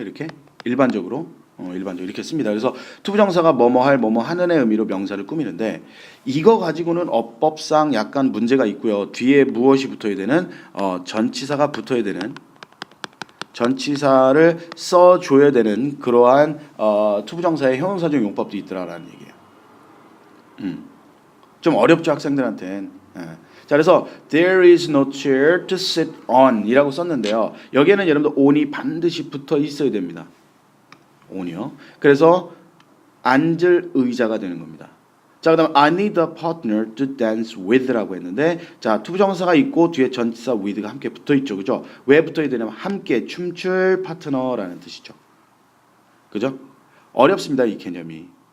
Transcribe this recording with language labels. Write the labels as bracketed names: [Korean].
[Korean] 이렇게 일반적으로 이렇게 씁니다. 그래서 투부정사가 뭐뭐 할 뭐뭐 하는의 의미로 명사를 꾸미는데 이거 가지고는 어법상 약간 문제가 있고요. 뒤에 무엇이 붙어야 되는 전치사가 붙어야 되는 전치사를 써줘야 되는 그러한 투부정사의 형용사적 용법도 있더라라는 얘기예요. 좀 어렵죠 학생들한테는. [English] 자, [Korean] 그래서 [English] there is no chair to sit on [Korean] 이라고 썼는데요. 여기에는 여러분들 on이 반드시 붙어 있어야 됩니다. on이요. 그래서 앉을 의자가 되는 겁니다. 자, 그 다음 [English] I need a partner to dance with [Korean] 라고 했는데 자, 투부정사가 있고 뒤에 전치사 with가 함께 붙어 있죠. 그죠? 왜 붙어야 되냐면 함께 춤출 파트너라는 뜻이죠. 그죠? 어렵습니다. 이 개념이.